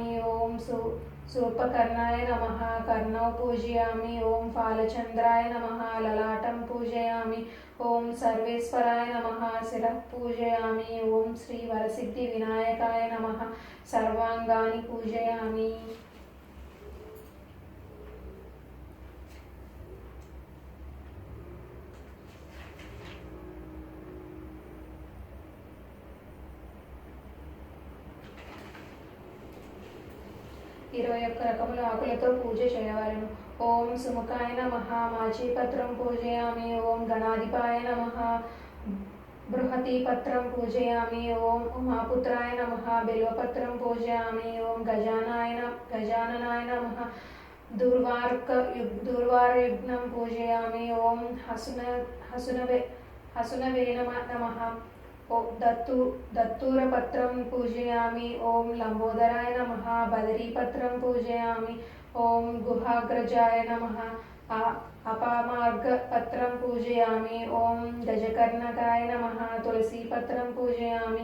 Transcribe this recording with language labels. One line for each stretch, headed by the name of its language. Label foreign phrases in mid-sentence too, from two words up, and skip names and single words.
Sanskrit: ओम शूर्पकर्णाय नमः कर्णौ पूजयामि. ओम फालचन्द्राय नमः ललाटं पूजयामि. ओम सर्वेश्वराय नमः शिरः पूजयामि. ओम श्री वरसिद्धि विनायकाय नमः सर्वांगानि पूजयामि.
Telugu: ఇరవై ఒక్క రకముల ఆకులతో పూజ చేయవలెను.
Sanskrit: ఓం సుముఖాయ నమః మాచీపత్రం పూజయామి. ఓం గణాధిపాయ నమః బృహతీపత్రం పూజయామి. ఓం ఉమాపుత్రాయ నమః బిల్వపత్రం పూజయామి. ఓం గజాననాయ నమః దుర్వారయుగ్నం పూజయామి. ఓం హసునవే నమః दत्तूरपत्रं पूजयामि. ओम लंबोदराय नमः बदरीपत्रं पूजयामि. ओम गुहाग्रजाय नमः अपामार्गपत्रं पूजयामि. ओम गजकर्णकाय नमः तुलसीपत्रं पूजयामि.